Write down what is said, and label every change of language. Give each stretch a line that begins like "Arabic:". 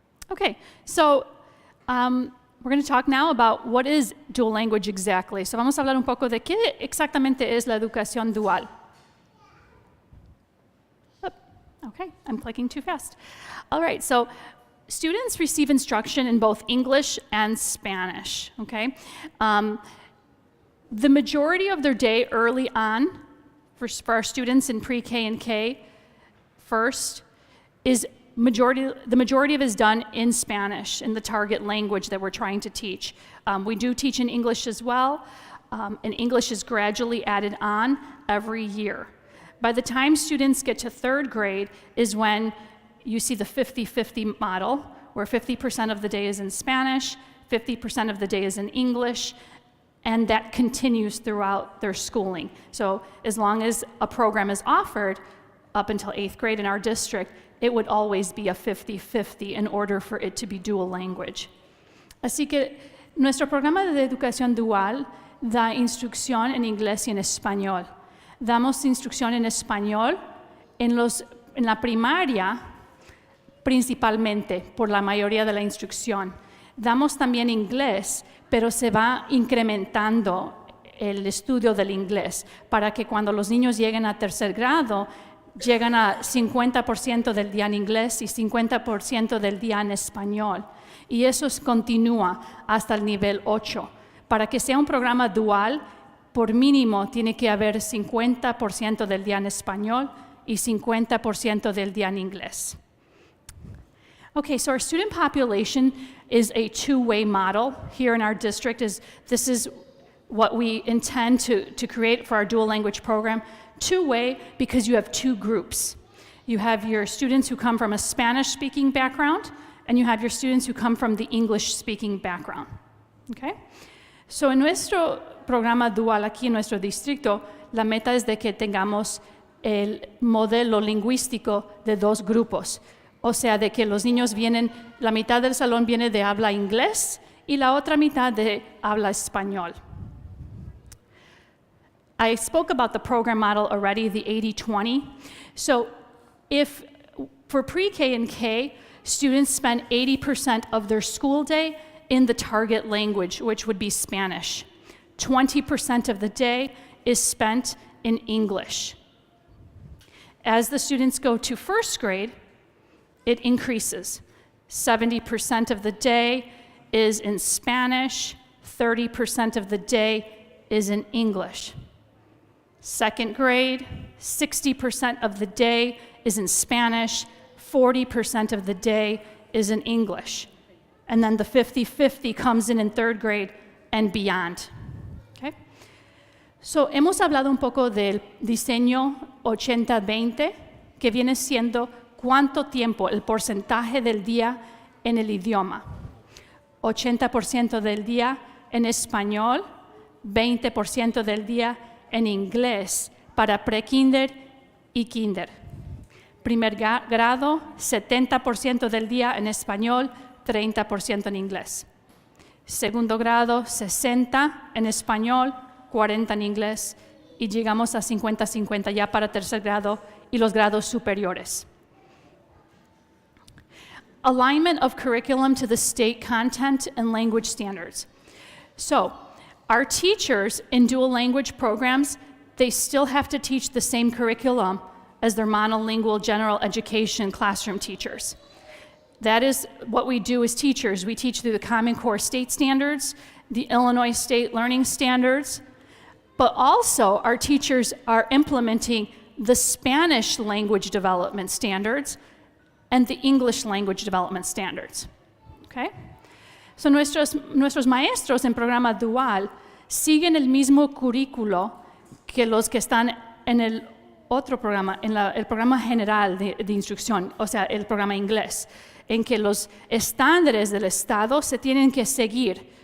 English: Okay, so we're going to talk now about what is dual language exactly.
Spanish: So vamos a hablar un poco de qué exactamente es la educación dual.
English: Okay, I'm clicking too fast. All right, so students receive instruction in both English and Spanish, okay? The majority of their day early on, for our students in pre-K and K first, the majority of it is done in Spanish, in the target language that we're trying to teach. We do teach in English as well, and English is gradually added on every year. By the time students get to third grade is when you see the 50-50 model, where 50% of the day is in Spanish, 50% of the day is in English, and that continues throughout their schooling. So as long as a program is offered, up until 8th grade in our district, it would always be a 50-50 in order for it to be dual language.
Spanish: Así que nuestro programa de educación dual da instrucción en inglés y en español. Damos instrucción en español en la primaria, principalmente, por la mayoría de la instrucción. Damos también inglés, pero se va incrementando el estudio del inglés para que cuando los niños lleguen a tercer grado, llegan a 50% del día en inglés y 50% del día en español. Y eso continúa hasta el nivel 8. Para que sea un programa dual, por mínimo tiene que haber 50% del día en español y 50% del día en inglés.
English: Okay, so our student population is a two-way model here in our district. This is what we intend to create for our dual language program. Two-way because you have two groups. You have your students who come from a Spanish-speaking background, and you have your students who come from the English-speaking background. Okay?
Spanish: So en nuestro programa dual aquí en nuestro distrito, la meta es de que tengamos el modelo lingüístico de dos grupos. O sea, de que los niños vienen, la mitad del salón viene de habla inglés y la otra mitad de habla español.
English: I spoke about the program model already, the 80-20. So if for pre-K and K, students spend 80% of their school day in the target language, which would be Spanish. 20% of the day is spent in English. As the students go to first grade, it increases. 70% of the day is in Spanish, 30% of the day is in English. Second grade, 60% of the day is in Spanish, 40% of the day is in English. And then the 50-50 comes in third grade and beyond. Okay?
Spanish: So, hemos hablado un poco del diseño 80-20, que viene siendo cuánto tiempo, el porcentaje del día en el idioma. 80% del día en español, 20% del día en inglés para pre-kinder y kinder. Primer grado, 70% del día en español, 30% en inglés. Segundo grado, 60% en español, 40% en inglés. Y llegamos a 50-50 ya para tercer grado y los grados superiores.
English: Alignment of curriculum to the state content and language standards. So, our teachers in dual language programs, they still have to teach the same curriculum as their monolingual general education classroom teachers. That is what we do as teachers. We teach through the Common Core state standards, the Illinois state learning standards, but also our teachers are implementing the Spanish language development standards and the English language development standards. Okay?
Spanish: So nuestros maestros en programa dual siguen el mismo currículo que los que están en el otro programa, en el programa general de instrucción, o sea, el programa inglés, en que los estándares del Estado se tienen que seguir.